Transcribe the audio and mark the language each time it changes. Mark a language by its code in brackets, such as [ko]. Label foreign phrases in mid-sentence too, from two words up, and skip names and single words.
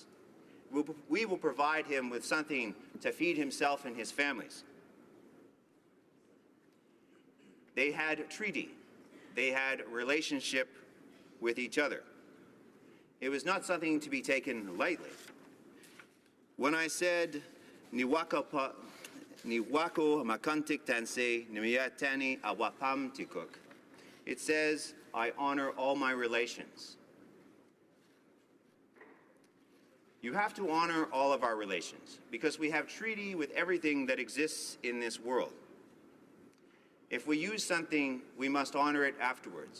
[en] We will provide him with something to feed himself and his families. They had treaty. They had relationship with each other. It was not something to be taken lightly. When I said, [cr] Niwako makantik tanse nimiyatani awapam tikuk, [en] it says, I honor all my relations. You have to honor all of our relations because we have treaty with everything that exists in this world. If we use something, we must honor it afterwards.